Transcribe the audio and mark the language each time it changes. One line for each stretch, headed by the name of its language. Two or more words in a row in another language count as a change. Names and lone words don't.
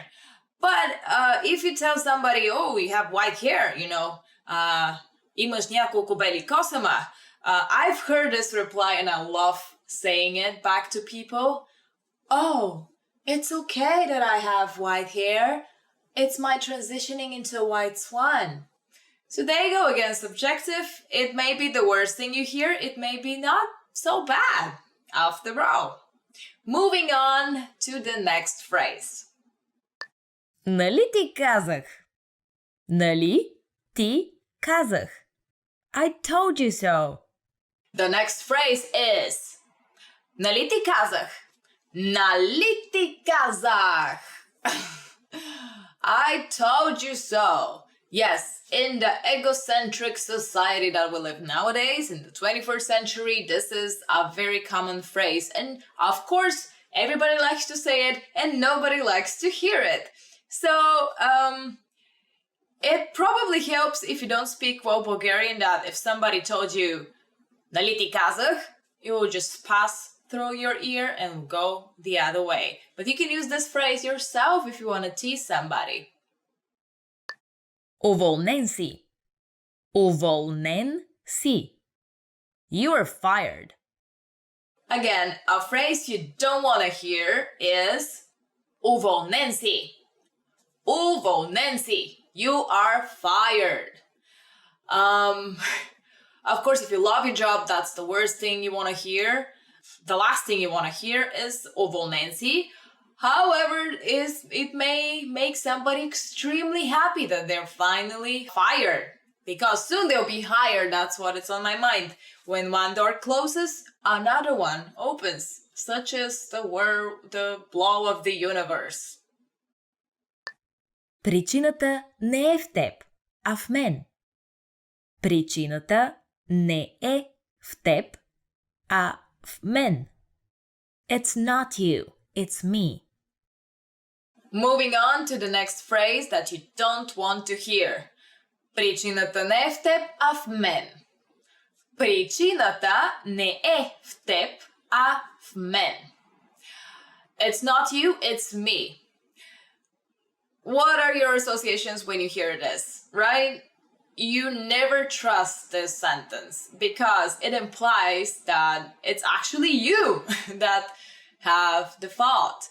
English: But if you tell somebody, oh, you have white hair,
Bulgarian: имаш няколко бели косама,
English: I've heard this reply and I love saying it back to people. Oh, it's okay that I have white hair. It's my transitioning into a white swan. So there you go again, subjective. It may be the worst thing you hear. It may be not so bad after all. Moving on to the next phrase.
Bulgarian: Нали ти казах? Нали ти казах?
English: I told you so. The next phrase is
Bulgarian: нали ти казах? Нали ти казах?
English: I told you so. Yes, in the egocentric society that we live nowadays, in the 21st century, this is a very common phrase. And of course, everybody likes to say it and nobody likes to hear it. So, it probably helps if you don't speak well Bulgarian that if somebody told you
Bulgarian: нали ти казах,
English: you will just pass through your ear and go the other way. But you can use this phrase yourself if you want to tease somebody.
Bulgarian: Уволнен си. Уволнен си.
English: You are fired. Again, a phrase you don't want to hear is
Bulgarian: уволнен си. Уволнен си.
English: You are fired. Of course, if you love your job, that's the worst thing you want to hear. The last thing you want to hear is
Bulgarian: уволнен си.
English: However, it may make somebody extremely happy that they're finally fired. Because soon they'll be hired, that's what is on my mind. When one door closes, another one opens. Such as the blow of the universe.
Bulgarian: Причината не е в теб, а в мен. Причината не е в теб, а в мен.
English: It's not you, it's me. Moving on to the next phrase that you don't want to hear.
Bulgarian: Причината не е в теб, а в мен. Причината не е в теб, а в мен.
English: It's not you, it's me. What are your associations when you hear this, right? You never trust this sentence because it implies that it's actually you that have the fault.